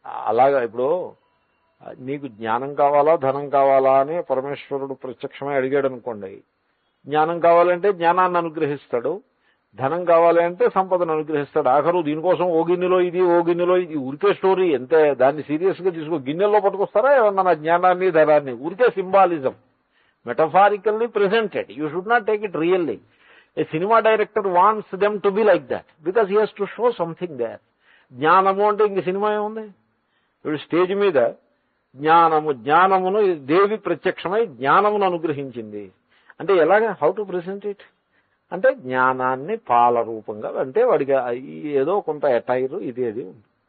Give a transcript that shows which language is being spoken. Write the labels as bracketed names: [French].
[Telugu] అలాగా ఇప్పుడు నీకు జ్ఞానం కావాలా ధనం కావాలా అని పరమేశ్వరుడు ప్రత్యక్షమై అడిగాడు అనుకోండి, జ్ఞానం కావాలంటే జ్ఞానాన్ని అనుగ్రహిస్తాడు, ధనం కావాలి అంటే సంపదను అనుగ్రహిస్తాడు. ఆఖరు దీనికోసం ఓ గిన్నెలో ఇది ఓ గిన్నెలో ఇది ఊరికే స్టోరీ, ఎంతే దాన్ని సీరియస్ గా తీసుకో. గిన్నెల్లో పట్టుకొస్తారా ఏమన్నా జ్ఞానాన్ని ధనాన్ని? ఊరికే symbolism, [English] metaphorically presented. You should not take it really. A cinema director wants them to be like that because he has to show something there. [Telugu] జ్ఞానము అంటే ఇంక సినిమా ఏముంది? ఇప్పుడు స్టేజ్ మీద జ్ఞానమును దేవి ప్రత్యక్షమై జ్ఞానమును అనుగ్రహించింది అంటే ఎలాగా? [English] how to present it [Telugu] అంటే జ్ఞానాన్ని పాల రూపంగా, అంటే వాడికి ఏదో కొంత ఎటైర్ ఇది అది ఉంది.